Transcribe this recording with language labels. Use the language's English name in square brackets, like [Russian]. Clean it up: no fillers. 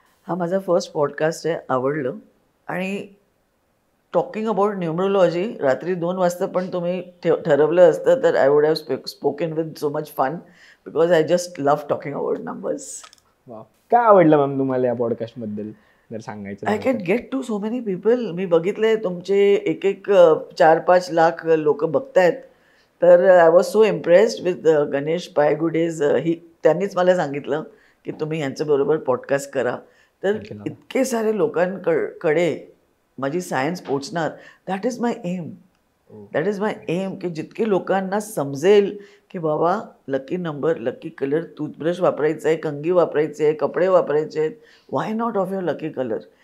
[Marathi] हा माझा first podcast आहे, आवडलं. [English] आणि talking about numerology रात्री 2 वाजता पण तुम्ही ठरवलं असतं तर I would have spoken with so much fun because I just love talking about numbers. [Marathi] वा, काय आवडलं मॅम तुम्हाला या पॉडकास्टबद्दल जर सांगायचं? [English] I can get to so many people. [Marathi] मी बघितले तुमचे एक 4-5 लाख लोक बघतायत. [English] तर I was so impressed with Ganesh Paigude's. [Marathi] त्यांनीच मला सांगितलं की तुम्ही यांच्याबरोबर पॉडकास्ट करा. तर इतके सारे लोकांकडे माझी सायन्स पोचणार, [English] That is my aim. That is my aim, [Marathi] की जितके लोकांना समजेल की बाबा lucky number, lucky colour, toothbrush वापरायचं आहे, कंगी वापरायचे आहे, कपडे वापरायचे आहेत, [English] Why not of your lucky colour.